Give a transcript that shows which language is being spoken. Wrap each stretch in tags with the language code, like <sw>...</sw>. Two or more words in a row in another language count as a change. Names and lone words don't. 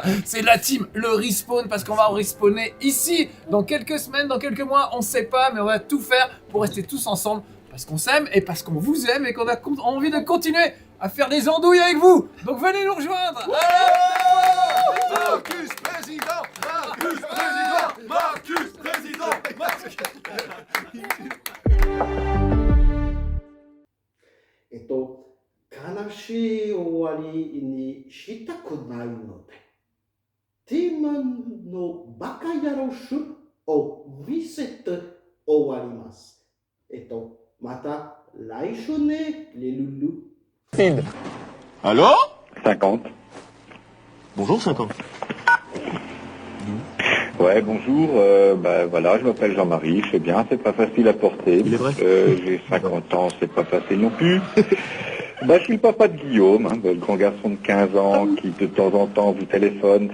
<fr>C'est la team, le respawn, parce qu'on va respawner ici dans quelques semaines, dans quelques mois, on ne sait pas, mais on va tout faire pour rester tous ensemble parce qu'on s'aime et parce qu'on vous aime et qu'on a envie de continuer à faire des andouilles avec vous. Donc venez nous rejoindre. Marcus président, Marcus président, Marcus président, Marcus.</fr> <ja>悲しい終わりにしたくないので、ティモンのバカ野郎シュを見せて終わります。また来週ね、</ja> <fr>les loulous. Allô 50. Bonjour 50. Ouais, bonjour, voilà, je m'appelle Jean-Marie, je sais bien, c'est pas facile à porter. Il est vrai. J'ai 50 ans, c'est pas facile non plus. Je suis le papa de Guillaume, le grand garçon de 15 ans qui de temps en temps vous téléphone.</fr>